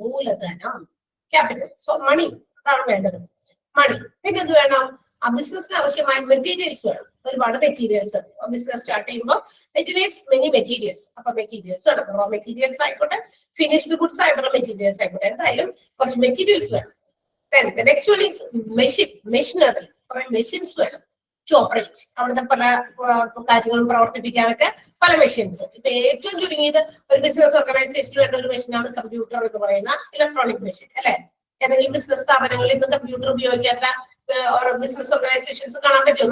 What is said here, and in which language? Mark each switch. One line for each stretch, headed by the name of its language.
Malayalam: മൂലധനം, capital. So money, അതാണ് വേണ്ടത്. മണി. പിന്നെ എന്ത് വേണം? ആ ബിസിനസിന് ആവശ്യമായ മെറ്റീരിയൽസ് വേണം. ഒരുപാട് മെറ്റീരിയൽസ്. ബിസിനസ് സ്റ്റാർട്ട് ചെയ്യുമ്പോൾ
English: It needs many materials.
Malayalam: അപ്പൊ മെറ്റീരിയൽസ് വേണം. റോ മെറ്റീരിയൽസ് ആയിക്കോട്ടെ, ഫിനിഷ്ഡ് ഗുഡ്സ് ആയിട്ടുള്ള മെറ്റീരിയൽസ് ആയിക്കോട്ടെ, എന്തായാലും കുറച്ച് മെറ്റീരിയൽസ് വേണം.
English: Then the next one is machinery.
Malayalam: കുറെ മെഷീൻസ് വേണം
English: To operate.
Malayalam: അവിടുത്തെ പല കാര്യങ്ങളും പ്രവർത്തിപ്പിക്കാനൊക്കെ പല മെഷീൻസ്. ഇപ്പൊ ഏറ്റവും ചുരുങ്ങിയത് ഒരു ബിസിനസ് ഓർഗനൈസേഷന് വേണ്ട ഒരു മെഷീനാണ് കമ്പ്യൂട്ടർ എന്ന് പറയുന്ന ഇലക്ട്രോണിക് മെഷീൻ, അല്ലെ? ഏതെങ്കിലും ബിസിനസ് സ്ഥാപനങ്ങളിൽ ഇന്ന് കമ്പ്യൂട്ടർ ഉപയോഗിക്കാത്ത ബിസിനസ് ഓർഗനൈസേഷൻസ് കാണാൻ പറ്റുമോ?